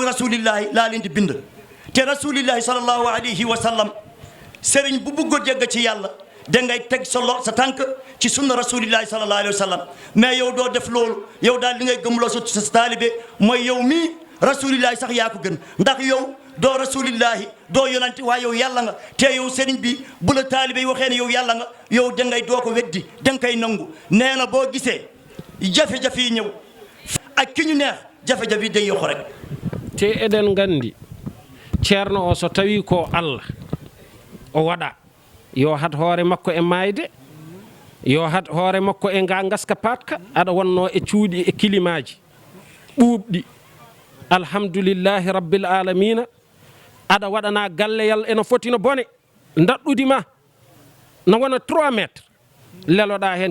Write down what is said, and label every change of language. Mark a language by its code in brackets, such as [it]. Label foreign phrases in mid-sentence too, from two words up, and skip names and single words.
[wo] rasulillahi laa leen di bind te [ar] رسول الله صلى الله عليه وسلم [wo] sëriñ bu bëgg a jégg ci yàlla da ngay teg sa tànk ci sunna [ar] رسول الله صلى الله عليه وسلم [wo] mais yow doo def loolu yow daal li ngay gëmloo sa taalibe mooy yow mii rasulillahi sax yaa ko gën ndax yow doo rasulillahi doo yonante waaye yow yàlla nga te yow sëriñ bi bu la taalibe yi waxee ne yow yàlla nga yow da ngay doo ko weddi da nga koy nangu nee na boo gisee jafe-jafe yi ñëw ak ki ñu neex jafe-jafe yi day yokk rek [ff] te eɗen gandi ceerno o so tawi ko allah o waɗa yo hat hoore makko e mayde yo hat hoore makko e nga gaska patka aɗa wonno e cuuɗi e kilimaji ɓuuɓɗi [ar] الحمد لله رب العالمين [ff] aɗa waɗana galleyal eno foti no bone daɗɗudi ma no wona 3 métres leloɗa hen